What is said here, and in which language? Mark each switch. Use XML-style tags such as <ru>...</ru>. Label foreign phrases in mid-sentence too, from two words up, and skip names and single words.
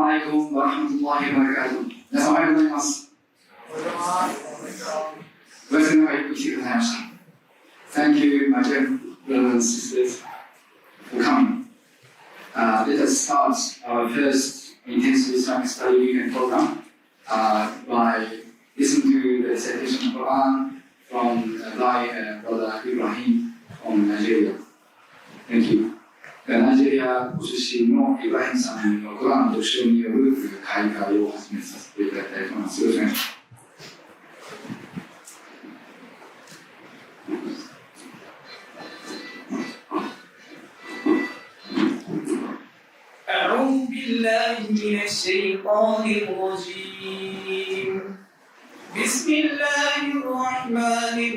<ar>عليكم ورحمة الله وبركاته.</ar> <ja>皆さんおはようございます。お休みの中よく来てくださいました。</ja> <en>Thank you, my dear brothers and sisters, for coming. Let us start our first intensive Islamic study weekend program by listening to the recitation of Quran from Brother Ibrahim from Nigeria. Thank you.</en> <ja>ナイジェリアご出身のイブラヒムさんのコランの読書による開会を始めさせていただきたいと思います。よろしくお願いします。</ja> <ar>أعوذ بالله من الشيطان الرجيم بسم الله الرحمن</ar>